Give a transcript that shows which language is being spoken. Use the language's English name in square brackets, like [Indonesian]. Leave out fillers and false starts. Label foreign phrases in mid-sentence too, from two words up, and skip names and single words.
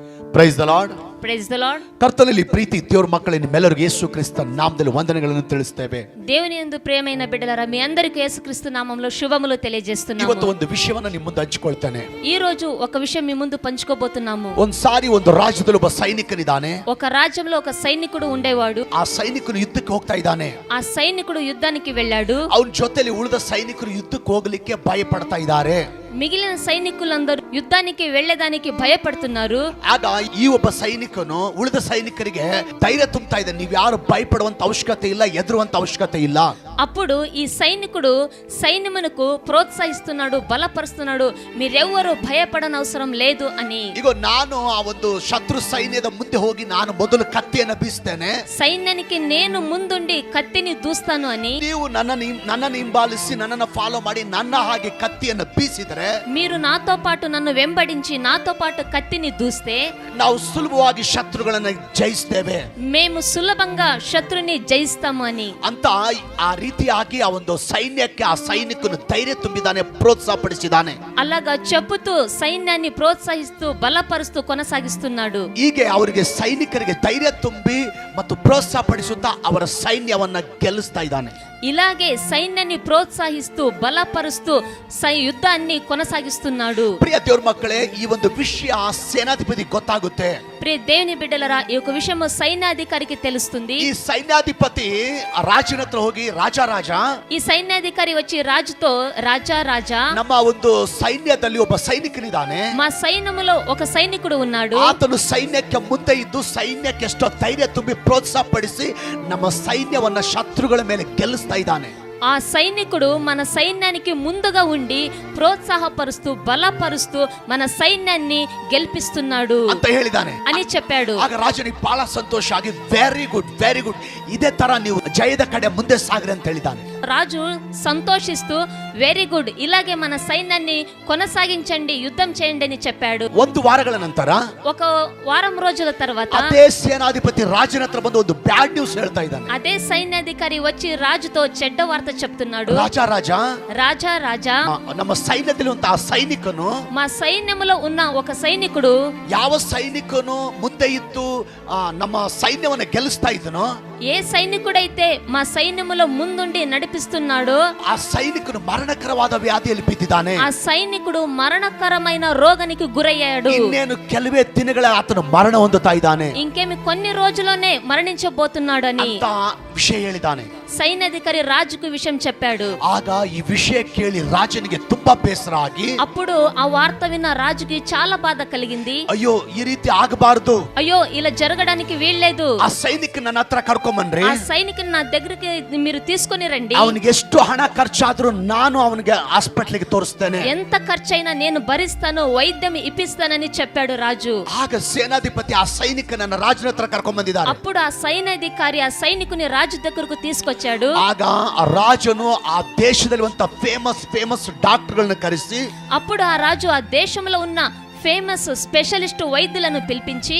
[English] Praise the Lord. Praise the Lord. [Kannada] ಕರ್ತನಲ್ಲಿ ಪ್ರೀತಿ ದೇವರ ಮಕ್ಕಳೇ, ನಿಮ್ಮೆಲ್ಲರಿಗೂ ಯೇಸು ಕ್ರಿಸ್ತ ನಾಮದಲ್ಲಿ ವಂದನೆಗಳನ್ನು ತಿಳಿಸ್ತೇವೆ. [Telugu] దేవుని యందు ప్రియమైన బిడ్డలారా, మీ అందరికీ యేసుక్రీస్తు నామములో శుభములు తెలియజేస్తున్నాము. [Kannada] ಇವತ್ತು ಒಂದು ವಿಷಯವನ್ನು ನಿಮ್ಮ ಮುಂದೆ ಹಂಚಿಕೊಳ್ತೇನೆ. [Telugu] ఈ రోజు ఒక విషయం మీ ముందు పంచుకోబోతున్నాము. [Kannada] ಒಂದ್ಸಾರಿ ಒಂದು ರಾಜ್ಯದಲ್ಲಿ ಒಬ್ಬ ಸೈನಿಕನಿದ್ದಾನೆ. [Telugu] ఒక రాజ్యంలో ఒక సైనికుడు ఉండేవాడు. [Kannada] ಆ ಸೈನಿಕನು ಯುದ್ಧಕ್ಕೆ ಹೋಗ್ತಾ ಇದ್ದಾನೆ. [Telugu] ಆ ಸೈనికుడు యుద్ధానికి వెళ్ళాడు. [Kannada] ಅವನ ಜೊತೆಲಿ ಉಳಿದ ಸೈನಿಕರು ಯುದ್ಧಕ್ಕೆ ಹೋಗಲಿಕ್ಕೆ ಭಯ ಪಡ್ತಾ ಇದ್ದಾರೆ. [Telugu] మిగిలిన సైనికులందరూ యుద్ధానికి వెళ్లేదానికి భయపడుతున్నారు. [Kannada] ಆಗ ಈ ಒಬ್ಬ ಸೈನಿಕನು ಉಳಿದ ಸೈನಿಕರಿಗೆ ಧೈರ್ಯ ತುಂಬುತ್ತಾ ಇದ್ದಾನೆ. ನೀವು ಯಾರು ಭಯಪಡುವಂತ ಅವಶ್ಯಕತೆ ಇಲ್ಲ, ಎದುರುವಂತ ಅವಶ್ಯಕತೆ ಇಲ್ಲ. [Telugu] అప్పుడు ఈ సైనికుడు సైన్యమునకు ప్రోత్సహిస్తున్నాడు, బలపరుస్తున్నాడు. మీరెవ్వరూ భయపడనవసరం లేదు అని. [Kannada] ಈಗ ನಾನು ಆ ಒಂದು ಶತ್ರು ಸೈನ್ಯದ ಮುಂದೆ ಹೋಗಿ ನಾನು ಮೊದಲು ಕತ್ತಿಯನ್ನು ಬೀಸ್ತೇನೆ. [Telugu] సైన్యానికి నేను ముందుండి కత్తిని దూస్తాను అని. [Kannada] ನೀವು ನನ್ನನ್ನು ಹಿಂಬಾಲಿಸಿ ನನ್ನನ್ನು ಫಾಲೋ ಮಾಡಿ ನನ್ನ ಹಾಗೆ ಕತ್ತಿಯನ್ನು ಬೀಸಿದರೆ, [Telugu] మీరు నాతో పాటు నన్ను వెంబడించి నాతో పాటు కత్తిని దూస్తే [Kannada] ನಾವು ಸುಲಭವಾಗಿ ಶತ್ರುಗಳನ್ನು ಜಯಿಸ್ತೇವೆ, [Telugu] మేము సులభంగా శత్రుని జయిస్తాము అని. [Kannada] ಅಂತ ಆ ರೀತಿಯಾಗಿ ಆ ಒಂದು ಸೈನ್ಯಕ್ಕೆ ಆ ಸೈನಿಕನು ಧೈರ್ಯ ತುಂಬಿದ್ದಾನೆ, ಪ್ರೋತ್ಸಾಹ ಪಡಿಸಿದ್ದಾನೆ. [Telugu] అలాగా చెప్పుతూ సైన్యాన్ని ప్రోత్సహిస్తూ బలపరుస్తూ కొనసాగిస్తున్నాడు. [Kannada] ಹೀಗೆ ಅವರಿಗೆ ಸೈನಿಕರಿಗೆ ಧೈರ್ಯ ತುಂಬಿ ಮತ್ತು ಪ್ರೋತ್ಸಾಹ ಪಡಿಸುತ್ತಾ ಅವರ ಸೈನ್ಯವನ್ನ ಗೆಲ್ಲಿಸ್ತಾ ಇದ್ದಾನೆ. [Telugu] ఇలాగే సైన్యాన్ని ప్రోత్సహిస్తూ బలపరుస్తూ యుద్ధాన్ని కొనసాగిస్తున్నాడు. [Kannada] ಪ್ರಿಯ ದೇವರ ಮಕ್ಕಳೇ, ಈ ಒಂದು ವಿಷಯ ಸೇನಾಧಿಪತಿ ಗೊತ್ತಾಗುತ್ತೆ. [Telugu] ప్రియ దేవుని బిడ్డలరా, ఈ యొక్క విషయం సైన్యాధికారికి తెలుస్తుంది. [Kannada] ಈ ಸೈನ್ಯಾಧಿಪತಿ ರಾಜನ ಹತ್ರ ಹೋಗಿ, ರಾಜ [Telugu] ఈ సైన్యాధికారి వచ్చి రాజుతో, రాజా [Kannada] ನಮ್ಮ ಒಂದು ಸೈನ್ಯದಲ್ಲಿ ಒಬ್ಬ ಸೈನಿಕನಿದ್ದಾನೆ. [Telugu] మా సైన్యములో ఒక సైనికుడు ఉన్నాడు. [Kannada] ಆತನು ಸೈನ್ಯಕ್ಕೆ ಮುಂದೆ ಇದ್ದು ಸೈನ್ಯಕ್ಕೆ ಎಷ್ಟೋ ಧೈರ್ಯ ತುಂಬಿ ಪ್ರೋತ್ಸಾಹ ಪಡಿಸಿ ನಮ್ಮ ಸೈನ್ಯವನ್ನ ಶತ್ರುಗಳ ಮೇಲೆ ಗೆಲ್ಲಿಸ್ತಾ ಇದ್ದಾನೆ. [Telugu] ఆ సైనికుడు మన సైన్యానికి ముందుగా ఉండి ప్రోత్సాహపరుస్తూ బలపరుస్తూ మన సైన్యాన్ని గెలిపిస్తున్నాడు [Kannada] ಅಂತ ಹೇಳಿದಾನೆ [Telugu] అని చెప్పాడు. [Kannada] ಆಗ ರಾಜನಿಗೆ ಬಹಳ ಸಂತೋಷ ಆಗಿ, [English] very good [Kannada] ಇದೇ ತರ ನೀವು ಜಯದ ಕಡೆ ಮುಂದೆ ಸಾಗ್ರಿ ಅಂತ ಹೇಳಿದಾನೆ. [Telugu] రాజు సంతోషిస్తూ [English] very good, [Telugu] ఇలాగే మన సైన్యాన్ని కొనసాగించండి, యుద్ధం చేయండి అని చెప్పాడు. [Kannada] ಒಂದು ವಾರಗಳ ನಂತರ, [Telugu] ఒక వారం రోజుల తర్వాత [Kannada] ಅದೇ ಸೇನಾಧಿಪತಿ ರಾಜನ ಹತ್ರ ಬಂದು ಒಂದು [English] bad news [Kannada] ಹೇಳ್ತಾ ಇದ್ದಾನೆ. [Telugu] అదే సైన్యాధికారి వచ్చి రాజుతో చెడ్డ వార్త చెప్తున్నాడు. రాజా [Kannada] ನಮ್ಮ ಸೈನ್ಯದಲ್ಲಿ ಒಂದು ಆ ಸೈನಿಕನು, [Telugu] మా సైన్యములో ఉన్న ఒక సైనికుడు, [Kannada] ಯಾವ ಸೈನಿಕನು ಮುಂದೆ ಇದ್ದು ನಮ್ಮ ಸೈನ್ಯವನ್ನು ಗೆಲ್ಲಿಸ್ತಾ ಇದ್ದನೋ, [Telugu] ఏ సైనికుడైతే మా సైన్యములో ముందుండి నడిపిస్తున్నాడో [Kannada] ಆ ಸೈನಿಕನು ಮರಣಕರವಾದ ವ್ಯಾಧಿಯಲ್ಲಿ ಬಿದ್ದಿದ್ದಾನೆ. [Telugu] ఆ సైనికుడు మరణకరమైన రోగానికి గురయ్యాడు. [Kannada] ಇನ್ನೇನು ಕೆಲವೇ ದಿನಗಳ ಆತನು ಮರಣ ಹೊಂದುತ್ತಾ ಇದ್ದಾನೆ, [Telugu] ఇంకేమి కొన్ని రోజుల్లోనే మరణించబోతున్నాడని [Kannada] ಅಂತ ವಿಷಯ ಹೇಳಿದ್ದಾನೆ. [Telugu] సైన్యాధికారి రాజుకు విషయం చెప్పాడు. [Kannada] ಆಗ ಈ ವಿಷಯ ಕೇಳಿ ರಾಜನಿಗೆ ತುಂಬಾ ಬೇಸರ ಆಗಿ, [Telugu] అప్పుడు ఆ వార్త విన్న రాజుకి చాలా బాధ కలిగింది. [Kannada] ಅಯ್ಯೋ, ಈ ರೀತಿ ಆಗಬಾರದು, [Telugu] అయ్యో ఇలా జరగడానికి వీల్లేదు. [Kannada] ಆ ಸೈನಿಕ ನನ್ನ ಹತ್ರ ಕರ್ಕೊಂಬನ್ರಿ, [Telugu] ఆ సైనికుని నా దగ్గరికి మీరు తీసుకొని రండి. [Kannada] ಅವನಿಗೆ ಎಷ್ಟು ಹಣ ಖರ್ಚಾದ್ರೂ ನಾನು ಅವನಿಗೆ ಹಾಸ್ಪಿಟಲ್ಗೆ ತೋರಿಸ್ತೇನೆ, [Telugu] ఎంత ఖర్చైనా నేను భరిస్తాను, వైద్యం ఇప్పిస్తానని చెప్పాడు రాజు. [Kannada] ಆಗ ಸೇನಾಧಿಪತಿ ಆ ಸೈನಿಕನನ್ನ ರಾಜನ ಹತ್ರ ಕರ್ಕೊಂಡ್ಬಂದಿದ್ದಾರೆ. [Telugu] అప్పుడు ఆ సైన్యాధికారి ఆ సైనికుని రాజు దగ్గరకు తీసుకొచ్చాడు. [Kannada] ಆಗ ಆ ರಾಜನು ಆ ದೇಶದಲ್ಲಿ [English] famous doctorಗಳನ್ನ [Kannada] ಕರೆಸಿ, [Telugu] అప్పుడు ఆ రాజు ఆ దేశంలో ఉన్న [English] famous specialist [Telugu] వైద్యులను పిలిపించి